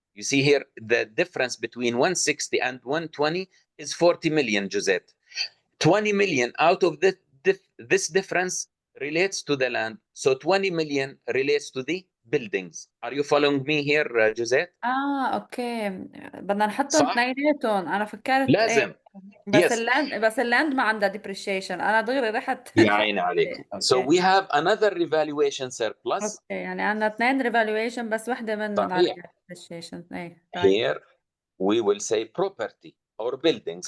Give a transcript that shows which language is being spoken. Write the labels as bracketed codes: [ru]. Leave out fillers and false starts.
[en] You see here the difference between 160 and 120 is 40 million, Josette. 20 million out of this difference relates to the land. So 20 million relates to the buildings. Are you following me here, Josette? [ar] اوكي. بدنا نحطهم اثنيناتهم. انا فكرت لازم. بس اللاند ما عندها depreciation. انا دغري رحت. يا عيني عليك. [en] So we have another revaluation surplus. [ar] اوكي، يعني عندنا اثنين revaluation بس وحده منهم عليها depreciation. [en] Here we will say property or buildings.